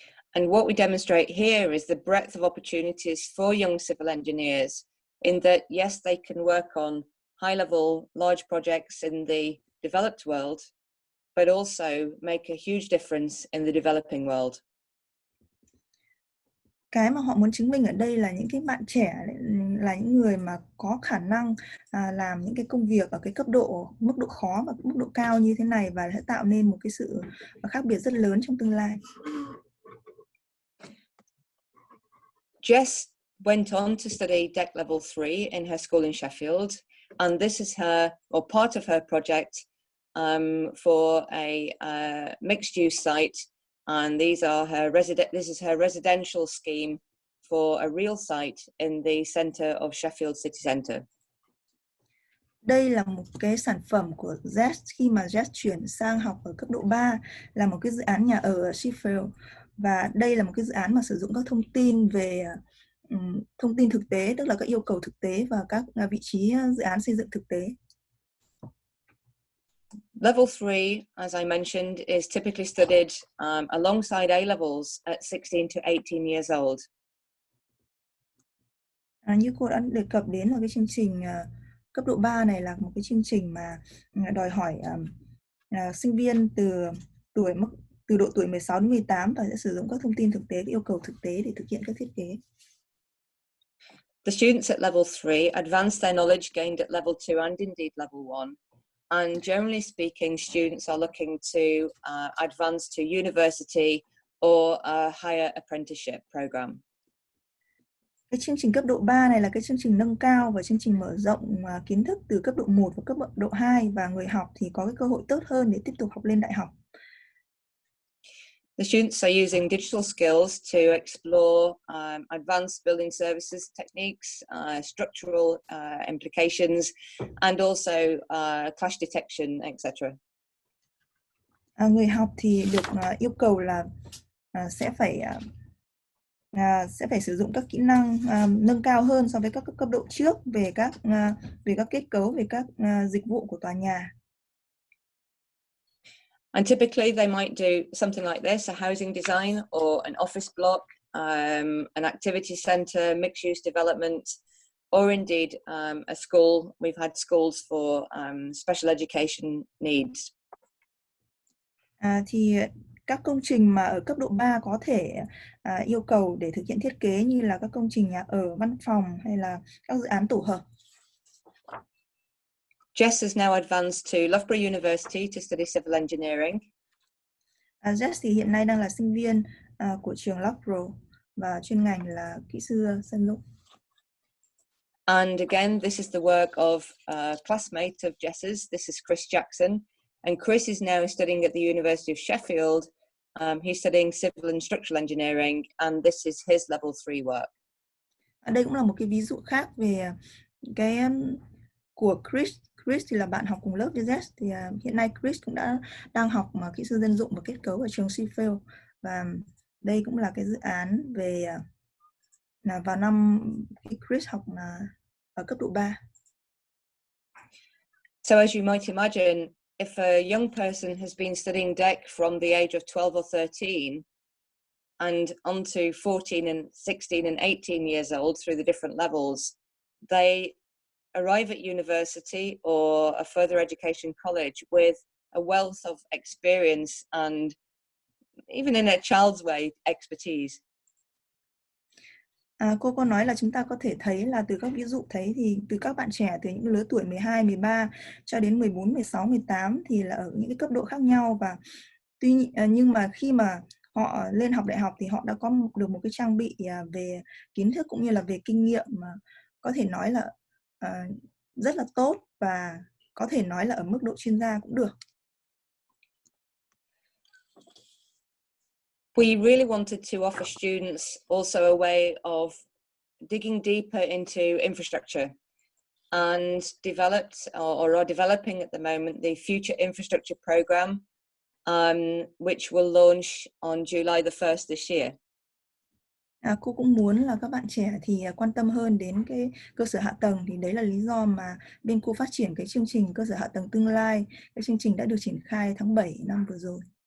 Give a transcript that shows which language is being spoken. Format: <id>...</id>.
<en>And what we demonstrate here is the breadth of opportunities for young civil engineers in that, yes, they can work on high-level, large projects in the developed world, but also make a huge difference in the developing world.</en> <vi>Cái mà họ muốn chứng minh ở đây là những cái bạn trẻ là những người mà có khả năng làm những cái công việc ở cái mức độ khó và mức độ cao như thế này và sẽ tạo nên một cái sự khác biệt rất lớn trong tương lai.</vi> <en>Jess went on to study Deck Level 3 in her school in Sheffield, and this is part of her project for a mixed-use site, and this is her residential scheme for a real site in the centre of Sheffield city centre.</en> <vi>Đây là một cái sản phẩm của Jess khi mà Jess chuyển sang học ở cấp độ 3, là một cái dự án nhà ở Sheffield, và đây là một cái dự án mà sử dụng các thông tin về thông tin thực tế, tức là các yêu cầu thực tế và các vị trí dự án xây dựng thực tế.</vi> <en>Level 3, as I mentioned, is typically studied alongside A-levels at 16 to 18 years old.</en> <vi>Như cô đã đề cập đến là cái chương trình cấp độ 3 này là một cái chương trình mà đòi hỏi sinh viên từ độ tuổi 16 đến 18 và sẽ sử dụng các thông tin thực tế, yêu cầu thực tế để thực hiện các thiết kế.</vi> <en>The students at level 3 advance their knowledge gained at level 2 and indeed level 1. And generally speaking, students are looking to advance to university or a higher apprenticeship program.</en> <vi>Cái chương trình cấp độ 3 này là cái chương trình nâng cao và chương trình mở rộng kiến thức từ cấp độ 1 và cấp độ 2, và người học thì có cái cơ hội tốt hơn để tiếp tục học lên đại học.</vi> <en>The students are using digital skills to explore advanced building services techniques, structural implications, and also clash detection, etc.</en> <vi>Người học thì được yêu cầu là sẽ phải sử dụng các kỹ năng nâng cao hơn so với các cấp độ trước về các kết cấu, về các dịch vụ của tòa nhà.</vi> <en>And typically they might do something like this: a housing design or an office block, an activity center, mixed-use development, or indeed a school. We've had schools for special education needs.</en> <vi>Thì các công trình mà ở cấp độ 3 có thể yêu cầu để thực hiện thiết kế như là các công trình nhà ở, văn phòng hay là các dự án tổ hợp.</vi> <en>Jess has now advanced to Loughborough University to study civil engineering.</en> <vi>Jess thì hiện nay đang là sinh viên của trường Loughborough và chuyên ngành là kỹ sư xây dựng.</vi> <en>And again, this is the work of a classmate of Jess's. This is Chris Jackson. And Chris is now studying at the University of Sheffield. He's studying civil and structural engineering, and this is his level 3 work.</en> <vi>Đây cũng là một cái ví dụ khác về cái của Chris. Chris thì là bạn học cùng lớp với Jess. Thì hiện nay Chris cũng đang học kỹ sư dân dụng và kết cấu ở trường Sheffield. Và đây cũng là cái dự án về vào năm khi Chris học ở cấp độ 3.</vi> <en>So as you might imagine, if a young person has been studying deck from the age of 12 or 13 and on to 14 and 16 and 18 years old through the different levels, they arrive at university or a further education college with a wealth of experience and, even in a child's way, expertise.</en> <vi>Cô có nói là chúng ta có thể thấy là từ các ví dụ thấy thì từ các bạn trẻ từ những lứa tuổi 12, 13 cho đến 14, 16, 18 thì là ở những cái cấp độ khác nhau, và nhưng mà khi mà họ lên học đại học thì họ đã có được một cái trang bị về kiến thức cũng như là về kinh nghiệm mà có thể nói là rất là tốt, và có thể nói là ở mức độ chuyên gia cũng được.</vi> <en>We really wanted to offer students also a way of digging deeper into infrastructure, and developed or are developing at the moment the Future Infrastructure Programme, which will launch on July the 1st this year.</en> <vi>Cô cũng muốn là các bạn trẻ thì quan tâm hơn đến cái cơ sở hạ tầng, thì đấy là lý do mà bên cô phát triển cái chương trình cơ sở hạ tầng tương lai. Cái chương trình đã được triển khai tháng 7 năm vừa rồi.</vi>